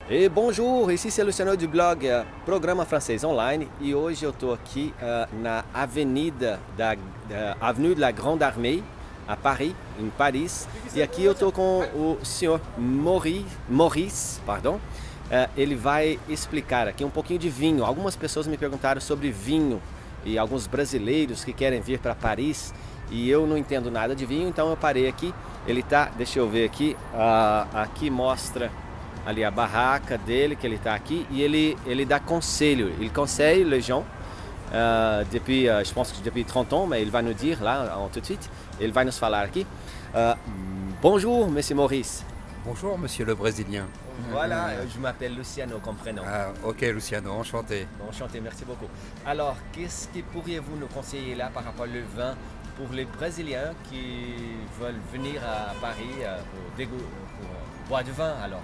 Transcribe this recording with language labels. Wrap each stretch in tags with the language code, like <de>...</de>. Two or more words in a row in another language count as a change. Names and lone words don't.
<pt>E bonjour, ici c'est Luciano do blog Programa Francês Online e hoje eu estou aqui na Avenue de la Grande Armée, a Paris, em Paris. E aqui eu estou com o senhor Maurice, pardon. Ele vai explicar aqui um pouquinho de vinho. Algumas pessoas me perguntaram sobre vinho e alguns brasileiros que querem vir para Paris e eu não entendo nada de vinho, então eu parei aqui. Ele tá, deixa eu ver aqui, aqui mostra ali a barraca dele, que ele está aqui, e ele dá conselho,</pt> <fr>il conseille les gens, depuis, je pense que depuis 30 ans, mais il va nous dire là, tout de suite, il va nous</fr> <pt>falar aqui.</pt> <fr>Bonjour, monsieur Maurice. Bonjour, monsieur le Brésilien. Voilà, je m'appelle Luciano, comme prénom. Ah, ok, Luciano, enchanté. Enchanté, merci beaucoup. Alors, qu'est-ce que pourriez-vous nous conseiller là par rapport au vin pour les Brésiliens qui veulent venir à Paris pour boire du vin alors?</fr>